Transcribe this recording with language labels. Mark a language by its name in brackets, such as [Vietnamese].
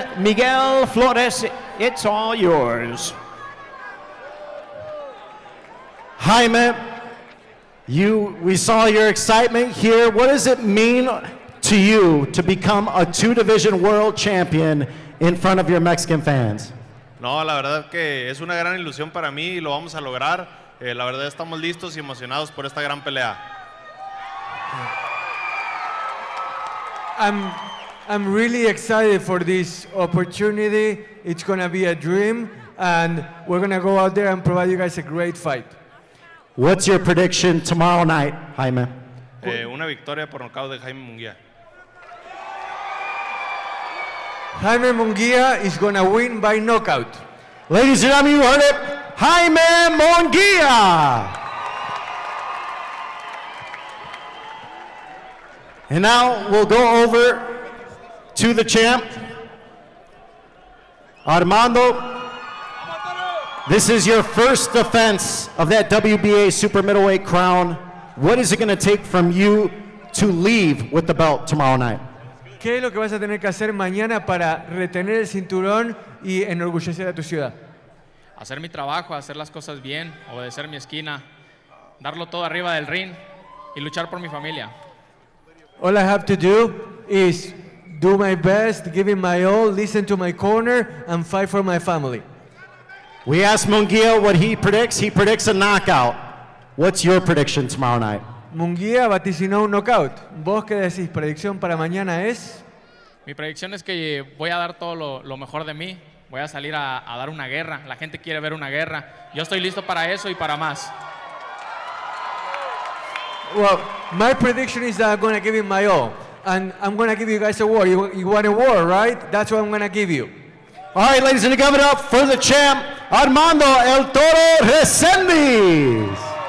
[English] Miguel, Flores, it's all yours. Jaime, we saw your excitement here. What does it mean to you to become a 2-division world champion in front of your Mexican fans? [Spanish] No, la verdad que es una gran ilusión para mí y lo vamos a lograr. La verdad estamos listos y emocionados por esta gran pelea. [English] I'm really excited for this opportunity. It's going to be a dream, and we're going to go out there and provide you guys a great fight. What's your prediction tomorrow night, Jaime? [Spanish] Una victoria por nocaut de Jaime Munguia. [English] Jaime Munguia is going to win by knockout. Ladies and gentlemen, you heard it. Jaime Munguia. And now we'll go over to the champ. Armando, this is your first defense of that WBA super middleweight crown. What is it going to take from you to leave with the belt tomorrow night? [Spanish] ¿Qué es lo que vas a tener que hacer mañana para retener el cinturón y enorgullecer a tu ciudad? Hacer mi trabajo, hacer las cosas bien, obedecer mi esquina, darlo todo arriba del ring y luchar por mi familia. [English] All I have to do is do my best, give it my all, listen to my corner, and fight for my family. We asked Munguia what he predicts. He predicts a knockout. What's your prediction tomorrow night? [Spanish] Munguia vaticinó un knockout. ¿Vos qué decís? ¿Predicción para mañana es? Mi predicción es que voy a dar todo lo mejor de mí. Voy a salir a dar una guerra. La gente quiere ver una guerra. Yo estoy listo para eso y para más. [English] Well, my prediction is that I'm going to give it my all. And I'm going to give you guys a war. You want a war, right? That's what I'm going to give you. All right, ladies and gentlemen, give it up for the champ, Armando El Toro Resendiz.